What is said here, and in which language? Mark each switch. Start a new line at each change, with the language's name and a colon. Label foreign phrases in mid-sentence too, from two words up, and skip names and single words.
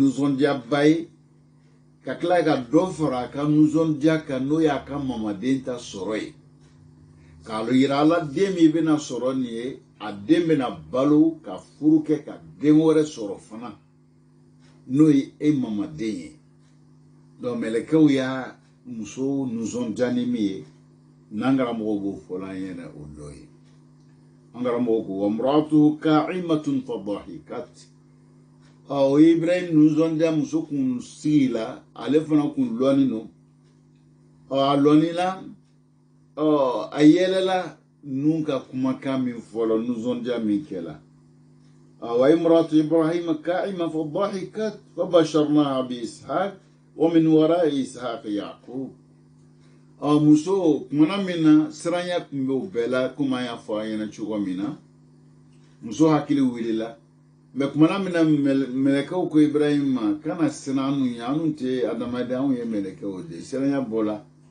Bambara: nisɔndiyaba ye ka tila ka dɔ fara a ka nisɔndiya kan n'o y'a ka mamaden ta sɔrɔ ye k'a yira a la den min bɛna sɔrɔ nin ye a den bɛna balo ka furu kɛ ka den wɛrɛ sɔrɔ fana n'o ye e mamaden ye donc mɛlɛkɛw y'a muso nisɔndiya ni min ye n'an karamɔgɔ b'o fɔ an ɲɛna o dɔ ye an karamɔgɔ ko
Arabic: وامرأته قائمة فضحكت
Bambara: o Ibrahim nisɔndiya muso kun sigi la ale fana kun lɔni no a lɔni la a yɛlɛla nun ka kumakan min fɔlɔ nisɔndiya min kɛla
Arabic: وامرأته قائمة فضحكت فبشرناها بإسحاق ومن وراء إسحاق يعقوب
Bambara: muso kumana min na siranya kun bɛ o bɛɛ la komi an y'a fɔ an ɲɛna cogo min na muso hakili wulila mɛ kumana min na mɛlɛkɛw ko Ibrahim ma kana siran anw ye anw tɛ adamaden anw ye mɛlɛkɛw de siranya bɔla